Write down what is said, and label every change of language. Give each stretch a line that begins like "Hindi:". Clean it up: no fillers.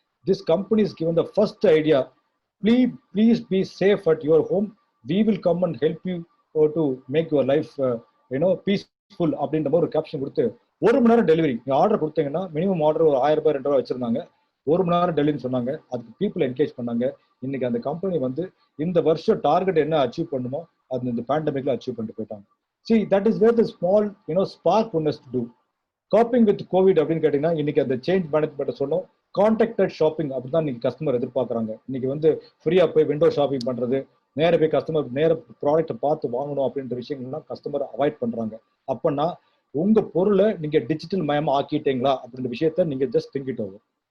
English: this company is given the first idea, please be safe at your home, we will come and help you to make your life peaceful
Tamil: அப்படின்ற மாதிரி ஒரு caption கொடுத்து 1 மணி நேரம் delivery. நீங்க order கொடுத்தீங்கன்னா minimum order ஒரு 1000 ரூபாய் 2000 வச்சிருந்தாங்க, 1 மணி நேரம் டெலிவரி சொன்னாங்க. அதுக்கு பீப்புள் என்கேஜ் பண்ணாங்க. இன்னைக்கு அந்த கம்பெனி வந்து இந்த வருஷம் டார்கெட் என்ன அச்சீவ் பண்ணுமோ அது இந்த பேண்டமிக்ல அச்சீவ் பண்ணிட்டு போயிட்டாங்க.
English: See, that is where the small spark one has to do. Coping with covid
Tamil: அப்படின்னு கேட்டீங்கன்னா இன்னைக்கு அந்த சேஞ்ச் மேனேஜ்மெண்ட் சொன்னோம், கான்டாக்டட் ஷாப்பிங் அப்படிதான் இன்னைக்கு கஸ்டமர் எதிர்பார்க்குறாங்க. இன்னைக்கு வந்து ஃப்ரீயா போய் விண்டோ ஷாப்பிங் பண்றது, நேர போய் கஸ்டமர் நேர ப்ராடக்ட்டை பார்த்து வாங்கணும் அப்படின்ற விஷயங்கள்லாம் கஸ்டமர் அவாய்ட் பண்றாங்க. அப்பன்னா உங்க பொருளை நீங்க டிஜிட்டல் மயமா ஆக்கிட்டீங்களா அப்படின்ற விஷயத்த நீங்க
English: Just think it over.